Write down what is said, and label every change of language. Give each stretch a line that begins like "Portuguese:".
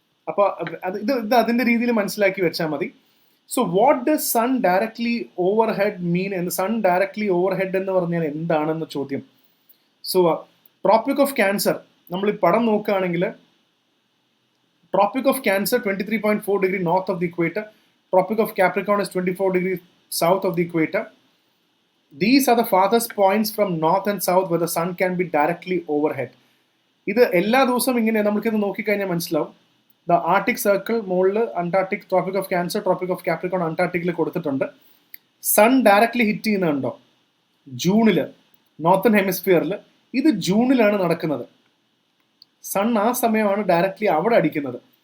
Malayalam: അപ്പോൾ ഇത് അതിൻ്റെ രീതിയിൽ മനസ്സിലാക്കി വെച്ചാൽ മതി.
English: so what does sun directly overhead mean
Malayalam: എന്ന്, സൺ ഡയറക്ട്ലി ഓവർഹെഡ് എന്ന് പറഞ്ഞാൽ എന്താണെന്ന് ചോദ്യം.
English: So tropic of cancer നമ്മൾ ഈ പടം നോക്കുകയാണെങ്കിൽ, tropic of cancer 23.4 degree north of the equator, tropic of Capricorn is 24 degree south of the equator. These are the farthest points from north and south where the sun can be directly overhead.
Malayalam: ഇത് എല്ലാ ദിവസവും ഇങ്ങനെ നമുക്കിത് നോക്കിക്കഴിഞ്ഞാൽ മനസ്സിലാവും. The Arctic circle മുകളിൽ Antarctic, tropic of cancer, tropic of Capricorn അന്റാർട്ടിക്കിൽ കൊടുത്തിട്ടുണ്ട്. Sun directly hit ചെയ്യുന്നുണ്ടോ ജൂണിൽ നോർത്തേൺ ഹെമിസ്ഫിയറിൽ? ഇത് ജൂണിലാണ് നടക്കുന്നത്. സൺ ആ സമയമാണ് ഡയറക്ട്ലി അവിടെ അടിക്കുന്നത്.